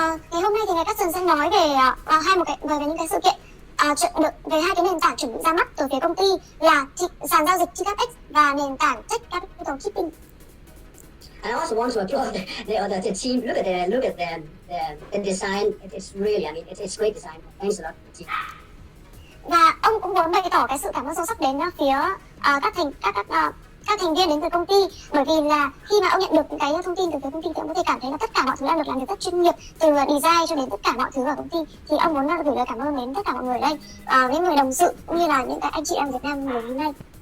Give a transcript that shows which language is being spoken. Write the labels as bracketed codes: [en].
[vi] Ngày hôm nay thì ngài Carson sẽ nói về về những cái sự kiện về 2 cái nền tảng chuẩn bị ra mắt từ phía công ty là sàn giao dịch TRX và nền tảng TechCapital Keeping. [en] I also want to applaud the team. Look at the design. It's really, I mean, it's great design. Thanks a lot, team. [vi] Và ông cũng muốn bày tỏ cái sự cảm ơn sâu sắc đến phía các thành viên đến từ công ty, bởi vì là khi mà ông nhận được những cái thông tin từ phía công ty thì ông có thể cảm thấy là tất cả mọi thứ đang được làm việc rất chuyên nghiệp, từ design cho đến tất cả mọi thứ ở công ty. Thì ông muốn gửi lời cảm ơn đến tất cả mọi người ở đây, những người đồng sự cũng như là những cái anh chị em Việt Nam ngày hôm nay.